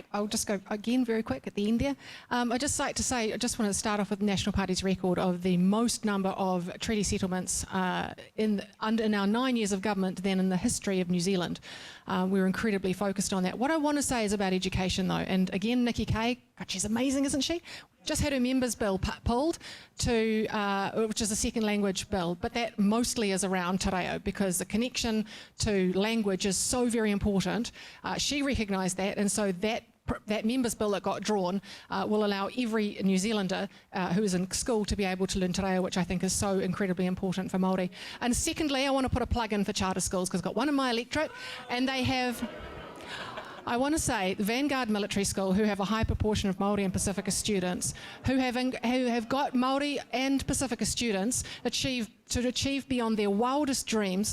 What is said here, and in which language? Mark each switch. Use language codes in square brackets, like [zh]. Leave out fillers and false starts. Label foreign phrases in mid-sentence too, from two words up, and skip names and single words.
[en] I'll just go again very quick at the end there. I'd just like to say, I just want to start off with the National Party's record of the most number of treaty settlements in our 9 years of government than in the history of New Zealand. We're incredibly focused on that. What I want to say is about education though, and again, Nikki Kay, God, she's amazing, isn't she? Just had her members' bill pulled to, which is a second language bill, but that mostly is around [mi] te reo [en] because the connection to language is so very important. She recognised that, and so that members' bill that got drawn will allow every New Zealander who is in school to be able to learn [mi] te reo, [en] which I think is so incredibly important for Māori. And secondly, I want to put a plug in for charter schools because I've got one in my electorate, and they have... I want to say the Vanguard Military School, who have a high proportion of Māori and Pacifica students, who have got Māori and Pacifica students achieve beyond their wildest dreams.